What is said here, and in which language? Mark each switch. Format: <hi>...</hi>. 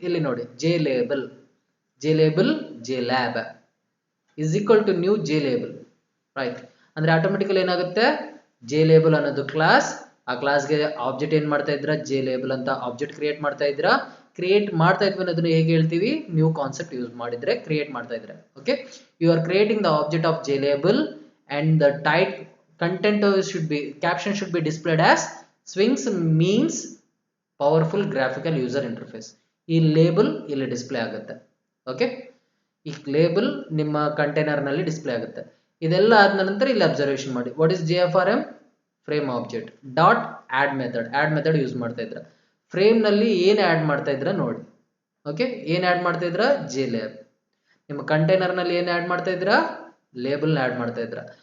<kn>ಇಲ್ಲಿ ನೋಡಿ,</kn> <en>J label, J label, J lab is equal to new J label.</en> <kn>Right, ಅಂದ್ರೆ automatically ಏನಾಗುತ್ತೆ, J label ಅನ್ನೋದು class, ಆ ಕ್ಲಾಸ್ಗೆ ಆಬ್ಜೆಕ್ಟ್ ಏನ್ ಮಾಡ್ತಾ ಇದ್ರ, ಜೆ ಲೇಬಲ್ ಅಂತ ಆಬ್ಜೆಕ್ಟ್ ಕ್ರಿಯೇಟ್ ಮಾಡ್ತಾ ಇದ್ರ. ಕ್ರಿಯೇಟ್ ಮಾಡ್ತಾ ಇದ್ವಿ ಅನ್ನೋದನ್ನ ಹೇಗೆ ಹೇಳ್ತೀವಿ, ನ್ಯೂ ಕಾನ್ಸೆಪ್ಟ್ ಯೂಸ್ ಮಾಡಿದ್ರೆ ಕ್ರಿಯೇಟ್ ಮಾಡ್ತಾ ಇದ್ರೆ.</kn> <en>Okay, you are creating the object of J label and the type content should be, caption should be displayed as swings means powerful graphical user interface.</en> <kn>ಈ label ಇಲ್ಲಿ display ಆಗುತ್ತೆ. Okay, ಈ label ನಿಮ್ಮ container ನಲ್ಲಿ display ಆಗುತ್ತೆ. ಇದೆಲ್ಲ ಆದ ನಂತರ ಇಲ್ಲಿ ಅಬ್ಸರ್ವೇಷನ್ ಮಾಡಿ,</kn> <en>What is JFRM frame object dot add method.</en> <kn>Add method use ಮಾಡ್ತಾ ಇದ್ರ. ಫ್ರೇಮ್ ನಲ್ಲಿ ಏನ್ ಆಡ್ ಮಾಡ್ತಾ ಇದ್ರ ನೋಡಿ. ಓಕೆ, ಏನ್ ಆಡ್ ಮಾಡ್ತಾ ಇದ್ರ, ಜೆ ಲೇಬ್. ನಿಮ್ಮ ಕಂಟೈನರ್ ನಲ್ಲಿ ಏನ್ ಆಡ್ ಮಾಡ್ತಾ ಇದ್ರ, ಲೇಬಲ್ ಆಡ್ ಮಾಡ್ತಾ ಇದ್ರ.</kn>